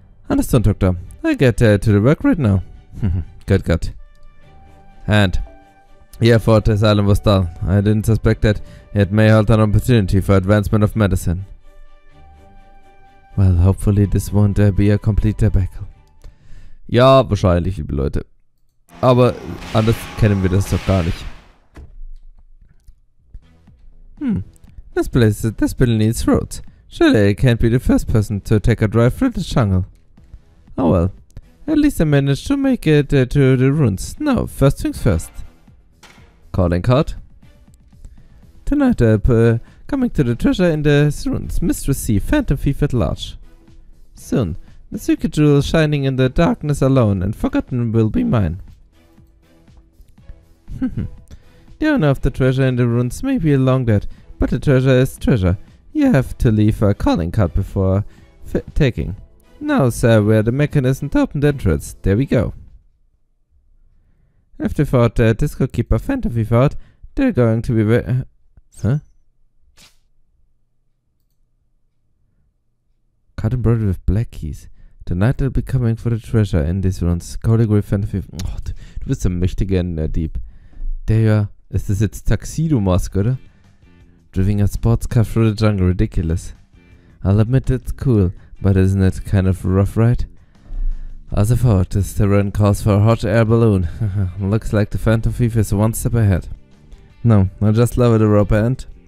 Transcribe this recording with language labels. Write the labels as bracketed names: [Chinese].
[English] Understood, Doctor. I'll get to the work right now. Good. And yeah, I thought this island was dull. I didn't suspect that it may hold an opportunity for advancement of medicine. Well, hopefully this won't be a complete debacle. [German] Ja, wahrscheinlich, liebe Leute. Aber anders kennen wir das doch gar nicht. [English] This building needs roads. Surely I can't be the first person to take a drive through the jungle. Oh well, at least I managed to make it to the ruins. Now, first things first. Calling card. Tonight coming to the treasure in the ruins. Mistress C, Phantom Thief at large. Soon, the secret jewel shining in the darkness alone and forgotten will be mine. The owner of the treasure in the ruins may be long dead, but the treasure is treasure. You have to leave a calling card before taking. Now, sir, we're the mechanism to open the entrance. There we go. If they thought this could keep a Phantom Thief out, they're going to be very... huh? Card embroidered with black keys. Tonight they'll be coming for the treasure in these ruins. Cody Grey Phantom Thief. [German] Oh, du bist ein mächtiger Dieb. Der ja... Ist das jetzt Tuxedo-Mask, oder? [English] Driving a sports car through the jungle. Ridiculous. I'll admit it's cool. But isn't it kind of rough, right? As I thought, this terrain calls for a hot air balloon. Looks like the Phantom Thief is one step ahead. No, I just lower the rope end.